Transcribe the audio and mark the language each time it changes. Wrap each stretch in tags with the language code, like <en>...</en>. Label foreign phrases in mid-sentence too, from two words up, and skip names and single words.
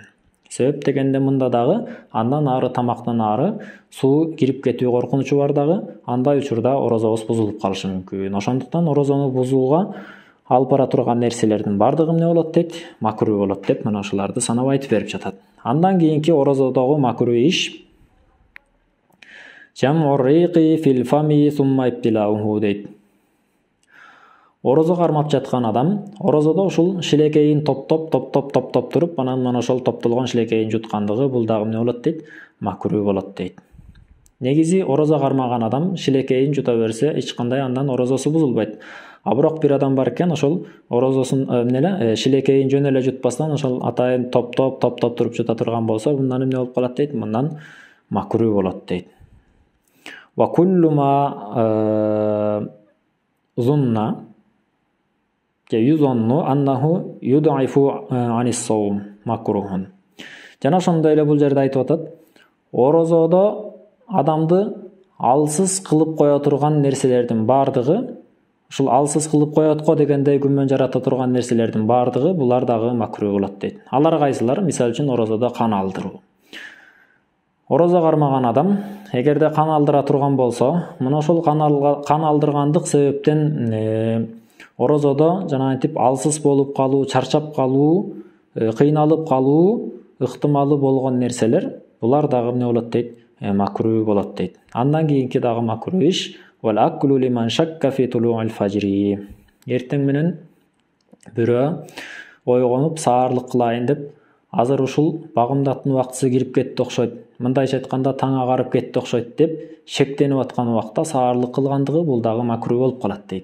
<ky>Себеп дегенде мында дагы андан ары тамактан ары суу кирип кетүү коркунучу бар дагы. Андай учурда орозобуз бузулуп калышы мүмкүн. Ошондуктан орозону бузууга алып бара турган нерселердин бардыгы эмне болот дейт? Макруh болот деп мына ушуларды санап айтып берип жатат. Андан кийинки орозодогу макруh иш</ky> <ar>جمع الريق في الفم ثم ابتلاعه</ar> <ky>дейт. Орозо кармап жаткан адам орозодо ушул шилекейин топтоп туруп, анан ошол топтолгон шилекейин жуткандыгы бул дагы эмне болот дейт? Макруу болот дейт. Негизи орозо кармаган адам шилекейин жута берсе, эч кандай андан орозосу бузулбайт. А бирок бир адам бар экен, ошол орозосун шилекейин жөн эле жутпастан ошол атайын топтоп туруп жута турган болсо, мындан эмне болуп калат дейт? Мындан макруу болот дейт.</ky> <ar>وكل ما ظن يظن أنه يضعف عن الصوم مكروه.</ar> <ky>Жана ошондой эле бул жерде айтып атат, орозодо адамды алсыз кылып кое турган нерселердин бардыгы, ушул алсыз кылып коет го дегендей күмөн жарата турган нерселердин бардыгы булар дагы макруу болот дейт. Алар кайсылар? Мисалы үчүн орозодо кан алдыруу. Орозо кармаган адам эгерде кан алдыра турган болсо, мына ошол кан алдыргандык себептен орозодо жанагынтип алсыз болуп калуу, чарчап калуу, кыйналып калуу ыктымалы болгон нерселер, булар дагы эмне болот дейт? Макруу болот дейт. Андан кийинки дагы макруу иш</ky> <ar>والأكل لمن شك في طلوع الفجر.</ar> <ky>Эртең менен бирөө ойгонуп саарлык кылайын деп, азыр ушул багымдаттын убактысы кирип кетти окшойт, мындайча айтканда таң агарып кетти окшойт деп шектенип аткан убакта саарлык кылгандыгы бул дагы макруу болуп калат дейт.</ky>